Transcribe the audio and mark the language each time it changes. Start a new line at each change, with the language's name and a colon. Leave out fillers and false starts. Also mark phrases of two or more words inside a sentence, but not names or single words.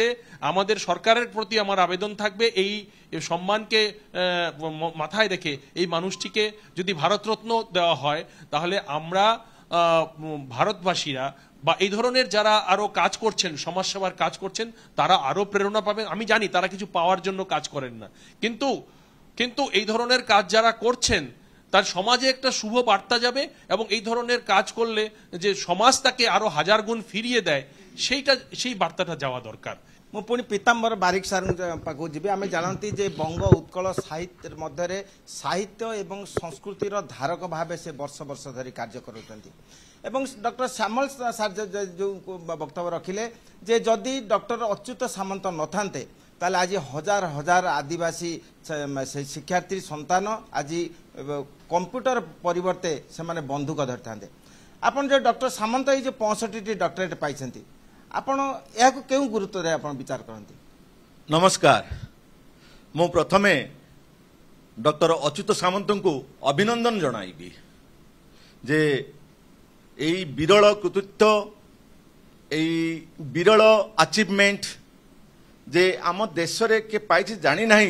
Bangla: আমাদের সরকারের প্রতি আমার আবেদন থাকবে, এই সম্মানকে মাথায় রেখে এই মানুষটিকে যদি ভারতরত্ন দেওয়া হয়, তাহলে আমরা ভারতবাসীরা বা এই ধরনের যারা আরো কাজ করছেন, সমাজসেবার কাজ করছেন, তারা আরো প্রেরণা পাবেন। আমি জানি তারা কিছু পাওয়ার জন্য কাজ করেন না, কিন্তু এই ধরনের কাজ যারা করছেন তার সমাজে একটা শুভ বার্তা যাবে, এবং এই ধরনের কাজ করলে যে সমাজ তাকে আরো 1000 গুণ ফিরিয়ে দেয়, সেই বার্তাটা যাওয়া দরকার।
Odia: ମୁଁ ପୁଣି ପୀତାମ୍ବର ବାରିକ ସାର୍ଙ୍କ ପାଖକୁ ଯିବି। ଆମେ ଜାଣନ୍ତି ଯେ ବଙ୍ଗ ଉତ୍କଳ ସାହିତ୍ୟ ମଧ୍ୟରେ ସାହିତ୍ୟ ଏବଂ ସଂସ୍କୃତିର ଧାରକ ଭାବେ ସେ ବର୍ଷ ବର୍ଷ ଧରି କାର୍ଯ୍ୟ କରୁଛନ୍ତି। ଏବଂ ଡକ୍ଟର ଶ୍ୟାମଳ ସାର୍ ଯେଉଁ ବକ୍ତବ୍ୟ ରଖିଲେ ଯେ ଯଦି ଡକ୍ଟର ଅଚ୍ୟୁତ ସାମନ୍ତ ନଥାନ୍ତେ,
Bangla: তাহলে আজ হাজার হাজার আদিবাসী শিক্ষার্থী সন্তান আজ কম্পুটর পরিবর্তে সে বন্ধুক ধরি থাকে। আপনার যে ডক্টর সামন্ত এই যে 65টি ডক্টরেট পাইছেন,
Odia: ଆପଣ ଏହାକୁ କେଉଁ ଗୁରୁତ୍ୱରେ ଆପଣ ବିଚାର କରନ୍ତି? ନମସ୍କାର। ମୁଁ ପ୍ରଥମେ ଡକ୍ଟର ଅଚ୍ୟୁତ ସାମନ୍ତଙ୍କୁ ଅଭିନନ୍ଦନ ଜଣାଇବି ଯେ ଏଇ ବିରଳ କୃତିତ୍ୱ, ଏଇ ବିରଳ ଆଚିଭମେଣ୍ଟ ଯେ ଆମ ଦେଶରେ କିଏ ପାଇଛି ଜାଣି ନାହିଁ।